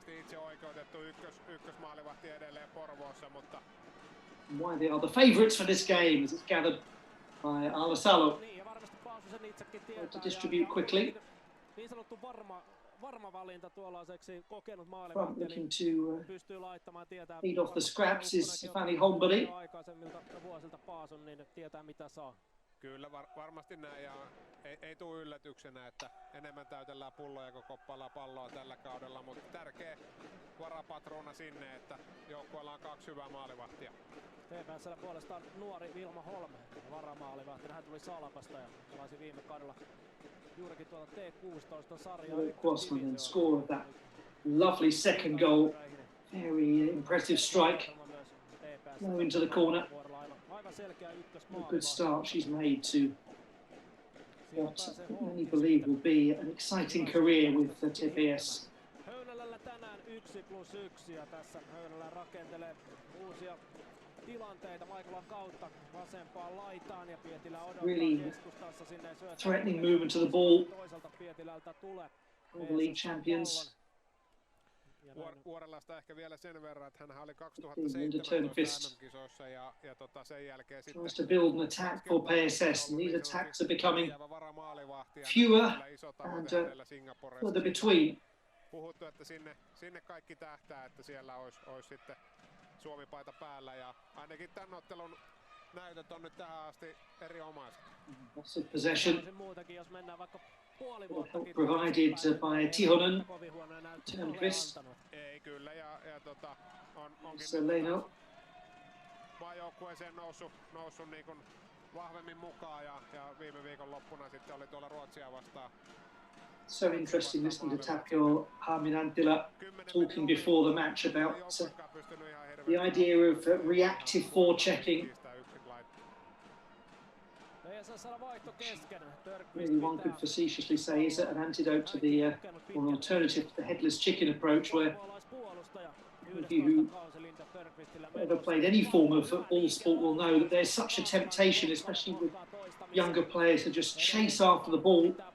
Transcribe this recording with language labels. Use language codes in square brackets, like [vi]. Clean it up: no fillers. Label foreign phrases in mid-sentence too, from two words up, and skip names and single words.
[en] And why they are the favourites for this game, as it's gathered by Alasalo. To distribute quickly. Front looking to feed off the scraps is Fanny Holmberg. [fi] Kyllä varmasti näin ja ei tule yllätyksenä, että enemmän täytellään pulloja kuin koppalaa palloa tällä kaudella, mutta tärkeä varapatruuna sinne, että joukkueella on 2 hyvää maalivahtia. TPS:llä puolestaan nuori Vilma Holm, varamaalivahti. Hän tuli Salpasta ja pelasi viime kaudella juurikin tuolta T16-sarjaa. [en] Crossman and score that lovely second goal. Very impressive strike. Low into the corner. A good start she's made to what many believe will be an exciting career with the TPS. [fi] Höynälällä tänään 1+1 ja tässä Höynälä rakentelee uusia tilanteita Maikolan kautta vasempaan laitaan ja Pietilä odottaa keskustassa sinne syöttää. [en] Threatening movement to the ball. [fi] Toiselta Pietilältä tulee. [en] All league champions. [fi] Vuorelasta ehkä vielä sen verran, että hän oli 2017 MM-kisoissa ja sen jälkeen sitten [en] tries to build an attack for PSS, and these attacks are becoming fewer and further between. [fi] Puhuttu, että sinne kaikki tähtää, että siellä olisi sitten Suomi-paita päällä ja ainakin tämän ottelun näytöt on nyt tähän asti erinomaiset. [en] Lots of possession. [fi] Muutakin, jos mennään vaikka [en] Help provided by Tihonen. Turnqvist. [fi] Ei kyllä ja onkin Leino. maajoukkueeseen noussut niin kuin vahvemmin mukaan ja viime viikon loppuna sitten oli tuolla Ruotsia vastaan. [en] So interesting listening to Tapio Harmin-Anttila talking before the match about the idea of reactive forechecking. Really, one could facetiously say, is it an antidote to the, or an alternative to the headless chicken approach, where any of you who ever played any form of ball sport will know that there's such a temptation, especially with younger players, to just chase after the ball,